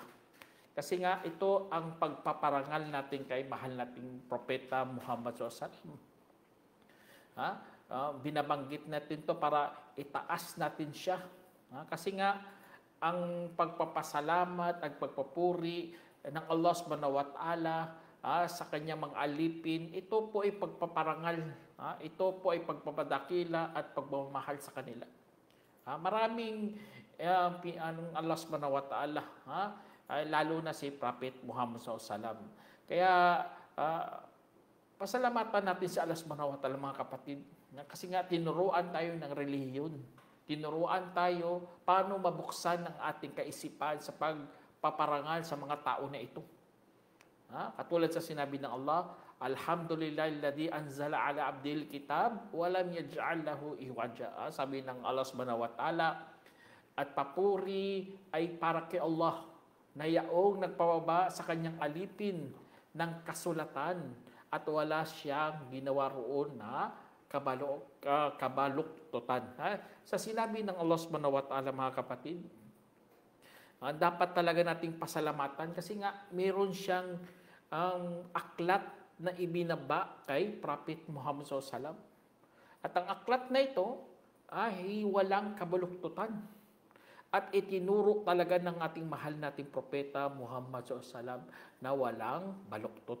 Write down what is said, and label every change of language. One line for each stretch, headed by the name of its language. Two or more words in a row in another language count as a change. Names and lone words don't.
Filipino: Kasi nga ito ang pagpaparangal natin kay mahal nating propeta Muhammad SAW. Binabanggit natin to para itaas natin siya. Kasi nga ang pagpapasalamat at pagpapuri ng Allah
Arabic: سبحانه وتعالى
Filipino: sa kanyang mga alipin, ito po ay pagpaparangal, ito po ay pagpapadakila at pagmamahal sa kanila. Maraming Allah
Arabic: سبحانه وتعالى,
Filipino: lalo na si Prophet Muhammad SAW. Kaya pasalamatan natin si Allah
Arabic: سبحانه وتعالى,
Filipino: mga kapatid, kasi nga tinuruan tayo ng relihiyon. Tinuruan tayo paano mabuksan ang ating kaisipan sa pagpaparangal sa mga tao na ito. Katulad sa sinabi ng Allah,
Arabic: الحمد لله الذي أنزل على عبده الكتاب ولم يجعل له عوجا.
Filipino: Sabi ng Allah
Arabic: سبحانه وتعالى,
Filipino: at papuri ay para kay Allah na yaong nagpababa sa kanyang alipin ng kasulatan at wala siyang ginawa roon na kabaluktutan. Sa sinabi ng Allah
Arabic: سبحانه وتعالى,
Filipino: mga kapatid, dapat talaga nating pasalamatan kasi nga meron siyang aklat na ibinaba kay Prophet Muhammad SAW. At ang aklat na ito ay walang kabaluktutan. At itinuro talaga ng ating mahal nating propeta Muhammad SAW na walang baluktot.